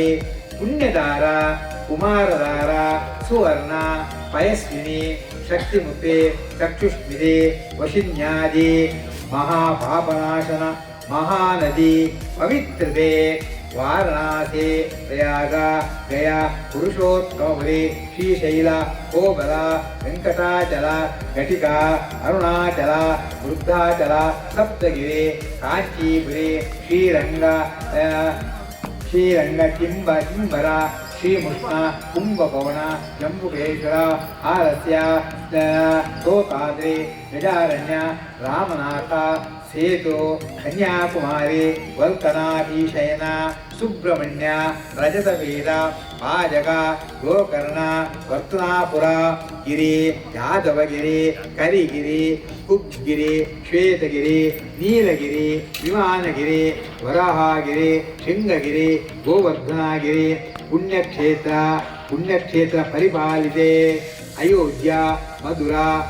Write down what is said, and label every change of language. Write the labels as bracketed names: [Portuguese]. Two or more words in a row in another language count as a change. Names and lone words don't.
[Sanskrit] ಪುಣ್ಯದಾರ ಕುಮಾರದಾರ ಸುವರ್ಣ ಪಯಸ್ವಿನಿ ಶಕ್ತಿಮುಕ್ತಿ ಚಕ್ಷುಷ್ಮಿತಿ ವಶಿನ್ಯಾದಿ ಮಹಾಪಾಪನಾಶನ ಮಹಾನದಿ ಪವಿತ್ರತೆ ವಾರಣಾಸಿ ಪ್ರಯಾಗ ಗಯ ಪುರುಷೋತ್ತಮಪುರಿ ಶ್ರೀಶೈಲ ಕೋಬಲ ವೆಂಕಟಾಚಲ ಘಟಿಕಾ ಅರುಣಾಚಲ ವೃದ್ಧಾಚಲ ಸಪ್ತಗಿರಿ ಕಾಂಚೀಪುರಿ ಶ್ರೀರಂಗ ಕಿಂಬರ ಶ್ರೀಮುಷ್ಣ ಕುಂಭಭವನ ಜಂಬುಕೇಶ್ವರ ಆಲಸ್ಯ ತೋತಾದ್ರಿ ಗಜಾರಣ್ಯ ರಾಮನಾಥ ಸೇತು ಕನ್ಯಾಕುಮಾರಿ ವಲ್ಕನಾಧೀಶಯನ ಸುಬ್ರಹ್ಮಣ್ಯ ರಜತಪೀಠ ಪಾಜಕ ಗೋಕರ್ಣ ವರ್ತುನಾಪುರ ಗಿರಿ ಯಾದವಗಿರಿ ಕರಿಗಿರಿ ಕುಬ್ಗಿರಿ ಶ್ವೇತಗಿರಿ ನೀಲಗಿರಿ ವಿಮಾನಗಿರಿ ವರಾಹಗಿರಿ ಶೃಂಗಗಿರಿ ಗೋವರ್ಧನಗಿರಿ ಪುಣ್ಯಕ್ಷೇತ್ರ ಪರಿಪಾಲಿತೆ ಅಯೋಧ್ಯ ಮಥುರಾ